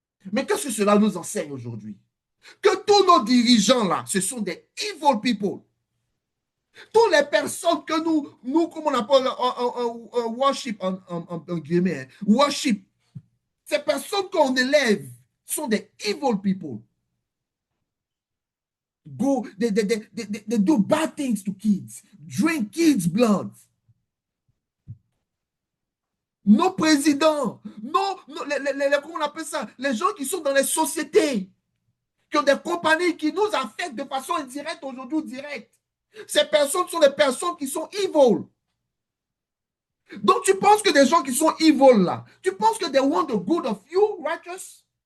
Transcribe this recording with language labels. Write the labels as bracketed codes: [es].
[fr] Mais qu'est-ce que cela nous enseigne aujourd'hui? Que tous nos dirigeants là, ce sont des evil people. Toutes les personnes que nous comme on appelle un worship, en guillemets, worship, ces personnes qu'on élève sont des evil people. [en] They do bad things to kids, drink kids' blood. [fr] Nos présidents, comment on appelle ça? Les gens qui sont dans les sociétés, qui ont des compagnies qui nous affectent de façon indirecte aujourd'hui ou directe. Ces personnes sont des personnes qui sont evil. Donc tu penses que des gens qui sont evil là, tu penses que they want the good of you, righteous?